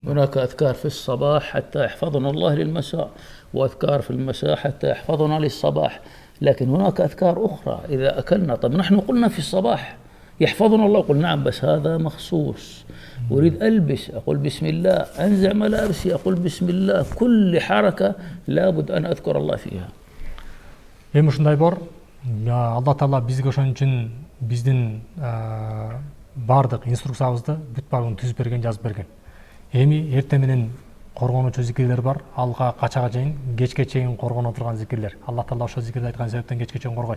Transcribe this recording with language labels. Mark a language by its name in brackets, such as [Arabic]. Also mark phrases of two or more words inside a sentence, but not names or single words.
[Arabic] هناك أذكار في الصباح حتى يحفظنا الله للمساء، وأذكار في المساء حتى يحفظنا للصباح، لكن هناك أذكار أخرى إذا أكلنا. طب نحن قلنا في الصباح يحفظنا الله، قل نعم، بس هذا مخصوص. أريد ألبس أقول بسم الله، أنزع ملابسي أقول بسم الله، كل حركة لابد أن أذكر الله فيها. [Kyrgyz] Эми ушундай бар. Алла Таала бизге ошон үчүн биздин бардык инструкциябызды бүт баарын түзүп берген, жазып берген. Эми эртең менен коргонуучу зикирлер бар. Алга качага чейин, кечке чейин коргоно турган зикирлер. Алла Таала ошол зикирди айткан себептен кечке чейин коргойт.